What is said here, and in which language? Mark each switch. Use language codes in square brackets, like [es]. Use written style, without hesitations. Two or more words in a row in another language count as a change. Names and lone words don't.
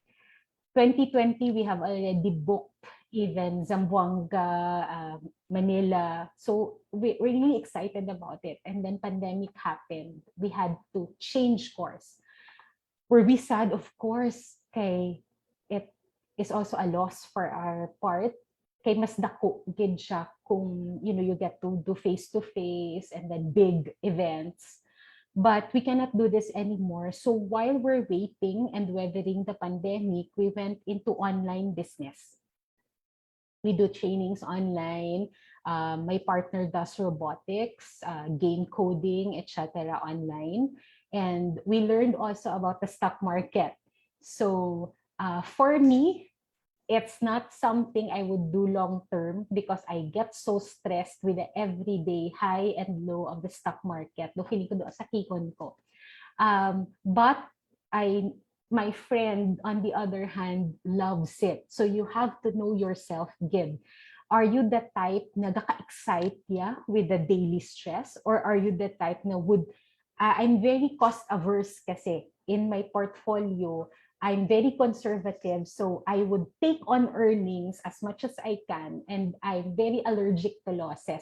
[en] 2020, we have already booked even Zamboanga, Manila. So we're really excited about it. And then pandemic happened. We had to change course. Were we sad? Of course. [hil] Kay it [en] is also a loss for our part. [hil] Kay mas dako gid siya kung [en] you get to do face-to-face and then big events. But we cannot do this anymore. So while we're waiting and weathering the pandemic, we went into online business. We do trainings online. My partner does robotics, game coding, etc. online. And we learned also about the stock market. So for me, it's not something I would do long term because I get so stressed with the everyday high and low of the stock market. Do feeling ko do sa kikon ko. But I my friend, on the other hand, loves it. So you have to know yourself, Gib. Are you the type [hil] na nagaka-excite ya [en] with the daily stress? Or are you the type na I'm very cost averse kasi in my portfolio. I'm very conservative, so I would take on earnings as much as I can, and I'm very allergic to losses.